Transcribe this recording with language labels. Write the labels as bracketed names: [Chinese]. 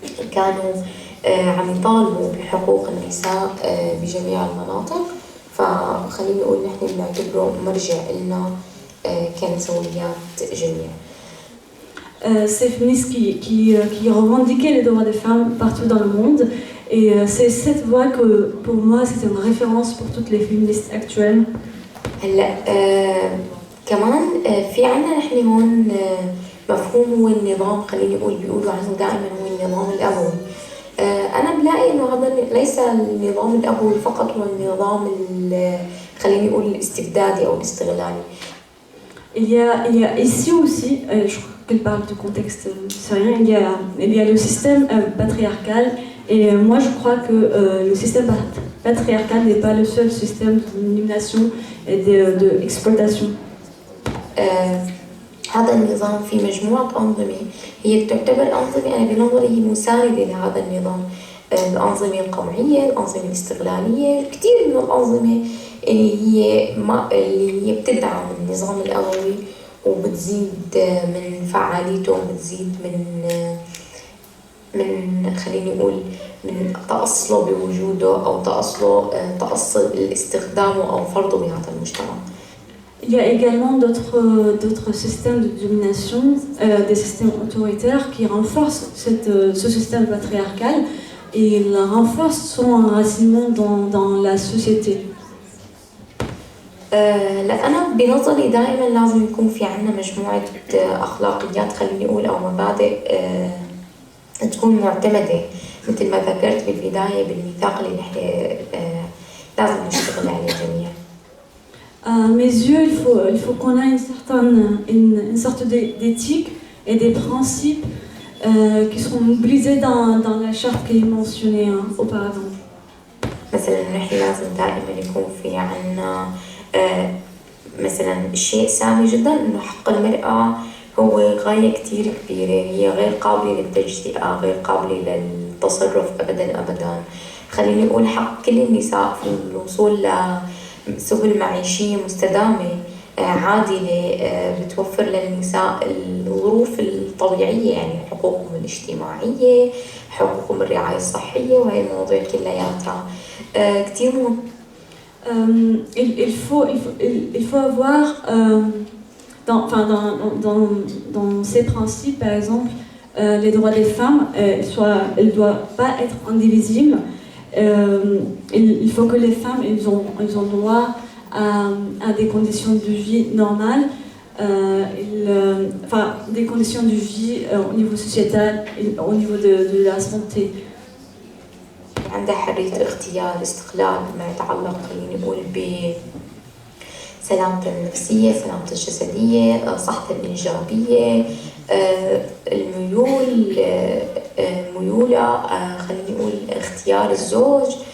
[Arabic] كانوا عم يطالبوا بحقوق النساء بجميع المناطق، فخليني أقول نحن بنعتبره مرجع لنا كنسويات جميع. [French] Ces féministes qui revendiquaient les droits des femmes partout dans le monde. Et c'est cette voie que, pour moi, c'est une référence pour toutes les féministes actuelles. [Arabic] هلا كمان في عنا نحن هون مفهوم هو النظام خليني أقول بيقولوا عنه دائما هو النظام الأبوي أنا بلاقي إنه هذا ليس النظام الأبوي فقط، هو النظام خليني أقول الاستبدادي أو الاستغلالي. [French] Il y a ici aussi, je crois qu'elle parle du contexte syrien, il y a le système patriarcal, et moi je crois que le système patriarcal n'est pas le seul système de domination et d'exploitation. [Arabic] هذا النظام في مجموعة أنظمة هي تعتبر أنظمة أنا بنظري هي مساندة لهذا النظام، الأنظمة القمعية، الأنظمة الاستغلالية، كثير من الأنظمة اللي هي بتدعم النظام الأبوي وبتزيد من فعاليته وبتزيد من خليني أقول من تأصله بوجوده أو تأصل استخدامه أو فرضه بهذا المجتمع. [French] Il y a également d'autres systèmes de domination, des systèmes autoritaires qui renforcent ce système patriarcal et ils renforcent son enracinement dans la société. [Arabic] أنا بنظري دائما لازم يكون في عنا مجموعة أخلاقيات خليني أقول أو مبادئ تكون معتمدة مثل ما ذكرت بالبداية بالميثاق اللي نحن لازم نشتغل عليه جميعا. [French] À mes yeux, il faut qu'on ait une sorte d'éthique et des principes qui seront mobilisés dans la charte qui est mentionnée auparavant. [Arabic] مثلا نحن لازم دائما يكون في عنا مثلا شيء سامي جدا إنه حق المرأة هو غاية كتير كبيرة، هي غير قابلة للتجزئة، غير قابلة للتصرف أبدا. خليني أقول حق كل النساء في الوصول لسبل معيشية مستدامة عادلة بتوفر للنساء الظروف الطبيعية، يعني حقوقهم الاجتماعية، حقوقهم الرعاية الصحية، وهي المواضيع كلياتها كتير مهم. [French] Il faut avoir dans ces principes, par exemple, les droits des femmes, elles ne doivent pas être indivisibles. Il faut que les femmes elles ont droit à des conditions de vie normales, des conditions de vie au niveau sociétal, au niveau de la santé. [Arabic] عندها حرية اختيار، استقلال ما يتعلق خليني نقول بسلامته النفسية، سلامته الجسدية، صحته الإنجابية، الميولة خليني نقول اختيار الزوج.